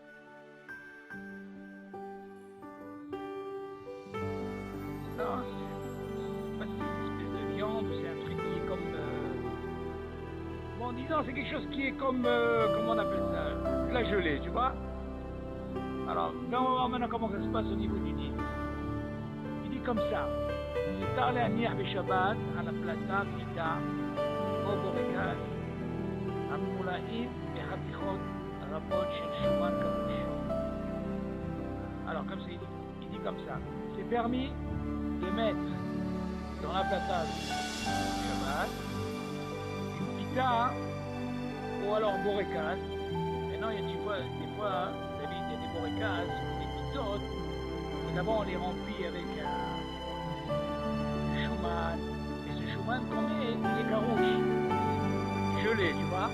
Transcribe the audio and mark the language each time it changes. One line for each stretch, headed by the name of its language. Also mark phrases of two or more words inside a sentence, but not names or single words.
French: Non, c'est pas une espèce de viande, c'est un truc qui est comme... Bon, disons, c'est quelque chose qui est comme... comment on appelle ça? De la gelée, tu vois? Alors, là, on va voir maintenant comment ça se passe au niveau du dit. Il dit comme ça.
Hebrew: מותר להניח בשבת על הפלטה פיתה או בורקס הממולאים בחתיכות רבות של שומן קרוש.
French: Alors, comme ça, il dit comme ça. C'est permis de mettre dans la plata Shabbat une pita ou alors borekas. Maintenant, il y a des fois, il y a des borekas, des pitotes, et d'abord on les remplit avec un Schumann, et ce Schumann qu'on met, il est carouche, gelé, tu vois.